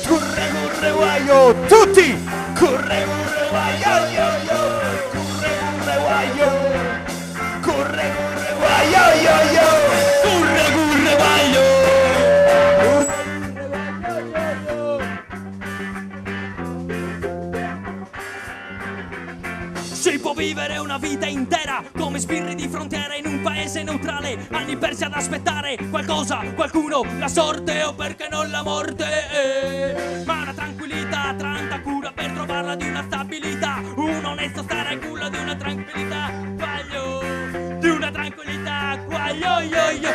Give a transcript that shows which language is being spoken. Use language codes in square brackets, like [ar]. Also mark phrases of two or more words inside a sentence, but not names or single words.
[nap] Curre curre guaio, tutti! Curre curre guaio, yo yo! Curre curre guaio! Curre curre guaio, yo yo! Curre curre guaio! [it] Si può vivere una vita intera come sbirri di frontiera in un paese neutrale, anni persi ad aspettare qualcosa, qualcuno, la sorte o perché non la morte, ma una tranquillità, tanta cura per trovarla di una stabilità, un onesto stare al culo di una tranquillità, guaglio, di una tranquillità, guaglio, yo, yo.